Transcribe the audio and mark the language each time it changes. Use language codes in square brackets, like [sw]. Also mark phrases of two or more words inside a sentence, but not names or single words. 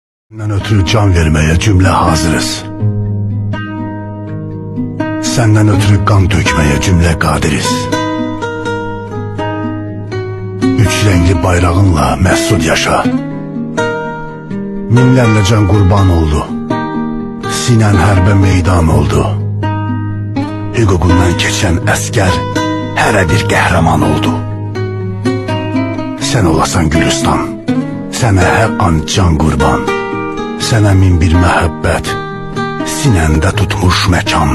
[tr] Senden ötürü can vermeye cümle hazırız. Senden ötürü kan dökmeye cümle kadiriz. Üç renkli bayrağınla mesut yaşa. Minlerle can kurban oldu. [az] Sinen hərbe meydan oldu. Hüququndan keçen əskər hərə bir qəhrəman oldu. Sen olasan Gülistan, sənə hər an can qurban. Sənə min bir məhəbbət, sinəndə tutmuş məkan.